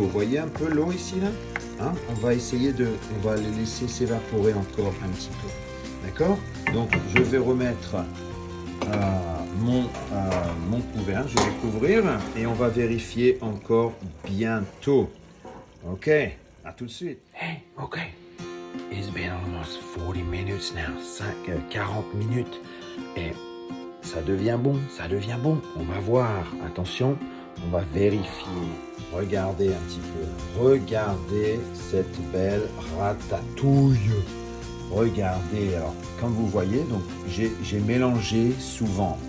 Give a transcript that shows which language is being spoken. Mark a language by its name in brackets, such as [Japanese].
[French] Vous voyez un peu l'eau ici là, hein? On va les laisser s'évaporer encore un petit peu. D'accord? Donc je vais remettre mon couvert, je vais couvrir et on va vérifier encore bientôt. Ok? À tout de suite. Hey, ok. [English] It's been almost 40 minutes now. 40 minutes. [French] Et ça devient bon, ça devient bon. On va voir. Attention, on va vérifier. Regardez un petit peu. Regardez cette belle ratatouille. Regardez. Alors, comme vous voyez, donc j'ai mélangé souvent.